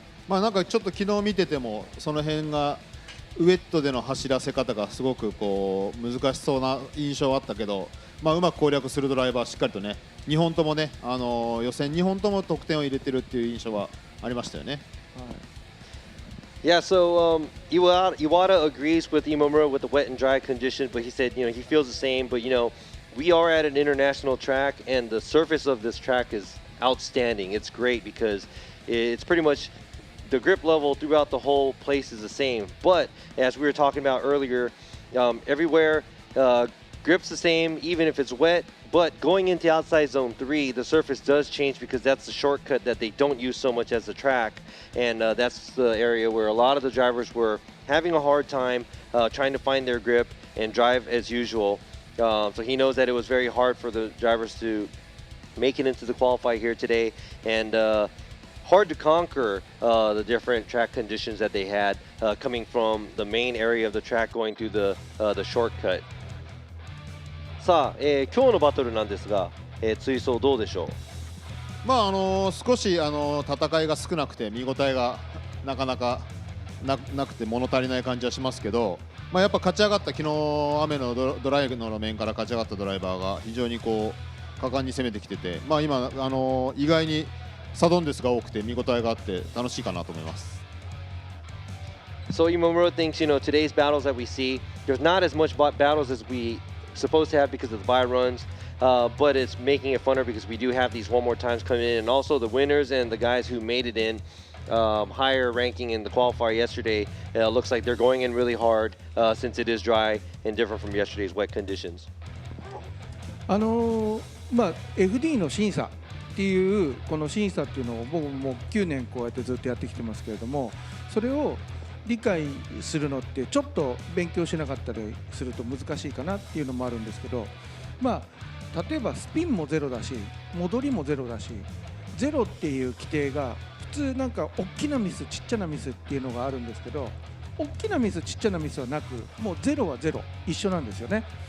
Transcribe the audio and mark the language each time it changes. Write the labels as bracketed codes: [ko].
[ja] なんかちょっと昨日見ててもその辺がウェットでの走らせ方がすごくこう難しそうな印象はあったけど、うまく攻略するドライバーしっかりとね、2本ともね、予選2本とも得点を入れてるっていう印象はありましたよね。 [en] Yeah, so Iwata agrees with Imamura with the wet and dry condition, but he said, he feels the same. But, we are at an international track, and the surface of this track is outstanding. It's great because it's pretty much the grip level throughout the whole place is the same. But as we were talking about earlier, everywhere grip's the same, even if it's wet. But going into outside zone 3, the surface does change because that's the shortcut that they don't use so much as the track. And that's the area where a lot of the drivers were having a hard time trying to find their grip and drive as usual. So he knows that it was very hard for the drivers to make it into the qualify here today. And hard to conquer the different track conditions that they had coming from the main area of the track going through the shortcut. [ja] さあ、今日のバトルなんですが、追走どうでしょ少し戦いが少なくて見応えがなかなかなくて物足りない感じはしますけど、やっぱ勝ち上がった昨日雨のドライブの路面から勝ち上がったドライバーが非常にこう果敢に攻めてきてて、今意外にサドンデスが多くて見応えがあって楽しいかなと思います。 [en] So Imamura thinks, today's battles that we see, there's not as much battles as we supposed to have because of the bye runs, but it's making it funner because we do have these one more times coming in, and also the winners and the guys who made it in higher ranking in the qualifier yesterday, looks like they're going in really hard since it is dry and different from yesterday's wet conditions. [ja] FD の審査っていうこの審査っていうのを僕も9年こうやってずっとやってきてますけれども、それを理解するのってちょっと勉強しなかったりすると難しいかなっていうのもあるんですけど、例えばスピンもゼロだし戻りもゼロだし、ゼロっていう規定が普通なんか大きなミスちっちゃなミスっていうのがあるんですけど、大きなミスちっちゃなミスはなく、もうゼロはゼロ一緒なんですよね。